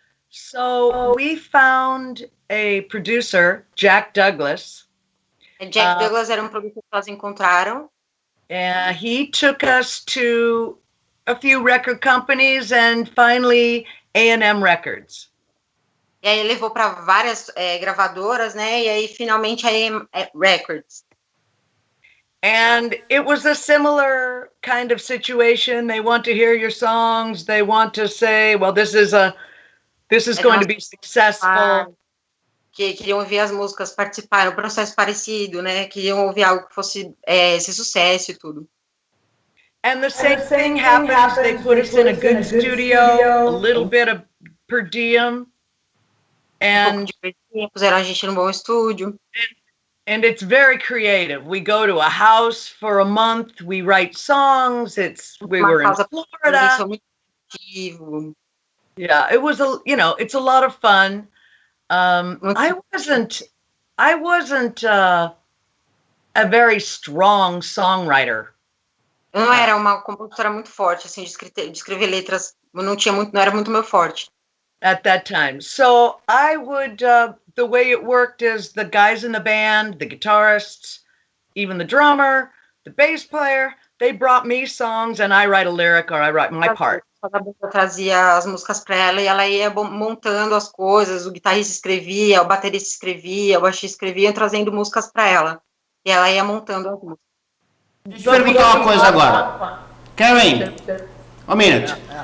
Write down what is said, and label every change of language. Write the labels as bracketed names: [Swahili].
[English] So we found a producer, Jack Douglas. [Portuguese] Jack Douglas era produtor que elas encontraram. [English] And he took us to a few record companies and finally A&M Records. [Portuguese] E aí levou para várias gravadoras, né? E aí finalmente a A&M Records. [English] And it was a similar kind of situation. They want to hear your songs. They want to say, well, this is going to be successful. [Portuguese] Que queriam ouvir as músicas, participar, um processo parecido, né? Queriam ouvir algo que fosse ser sucesso e tudo. [English] And the same thing happens. They put us in a good studio, a little bit of per diem. And [Portuguese] puseram a gente num bom estúdio. [English] And it's very creative. We go to a house for a month. We write songs. We were in Florida. Yeah, it was it's a lot of fun. I wasn't a very strong songwriter. [Portuguese] Eu não era uma compositora muito forte, assim, de escrever letras. Não era muito meu forte. [English] At that time. So I would, the way it worked is the guys in the band, the guitarists, even the drummer, the bass player, they brought me songs and I write a lyric or I write my part. [Portuguese] Eu trazia as músicas para ela e ela ia montando as coisas, o guitarrista escrevia, o baterista escrevia, o baixista escrevia, trazendo músicas para ela. E ela ia montando as músicas. Deixa eu perguntar uma coisa agora. Karen, um minuto.